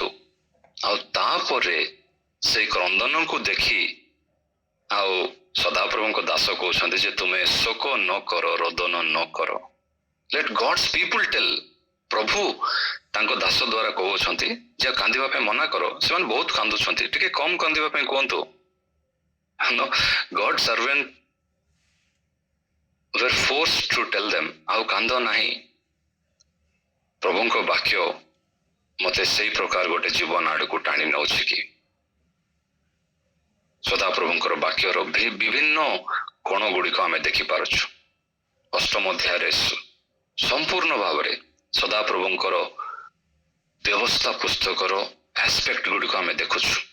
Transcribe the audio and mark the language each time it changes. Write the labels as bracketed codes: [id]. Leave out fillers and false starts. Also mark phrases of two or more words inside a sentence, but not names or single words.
[or] ଆଉ ତାପରେ ସେଇ କ୍ରନ୍ଦନକୁ ଦେଖି ଆଉ ସଦାପ୍ରଭୁଙ୍କ ଦାସ କହୁଛନ୍ତି ଯେ ତୁମେ ଶୋକ ନ କର, ରୋଦନ ନ କର। [en] let God's people tell. [or] ପ୍ରଭୁ ତାଙ୍କ ଦାସ ଦ୍ୱାରା କହୁଛନ୍ତି ଯେ କାନ୍ଦିବା ପାଇଁ ମନା କର, ସେମାନେ ବହୁତ କାନ୍ଦୁଛନ୍ତି, ଟିକେ କମ କାନ୍ଦିବା ପାଇଁ କୁହନ୍ତୁ। [en] God servant were forced to tell them, [or] ଆଉ କାନ୍ଦ ନାହିଁ। ପ୍ରଭୁଙ୍କ ବାକ୍ୟ ମତେ ସେଇ ପ୍ରକାର ଗୋଟେ ଜୀବନ ଆଡକୁ ଟାଣି ନେଉଛି କି? ସଦାପ୍ରଭୁଙ୍କର ବାକ୍ୟର ବିଭିନ୍ନ କୋଣ ଗୁଡିକ ଆମେ ଦେଖିପାରୁଛୁ। ଅଷ୍ଟମ ଅଧ୍ୟାୟରେ ସମ୍ପୂର୍ଣ୍ଣ ଭାବରେ ସଦାପ୍ରଭୁଙ୍କର ବ୍ୟବସ୍ଥା ପୁସ୍ତକର ଆସ୍ପେକ୍ଟ ଗୁଡିକ ଆମେ ଦେଖୁଛୁ।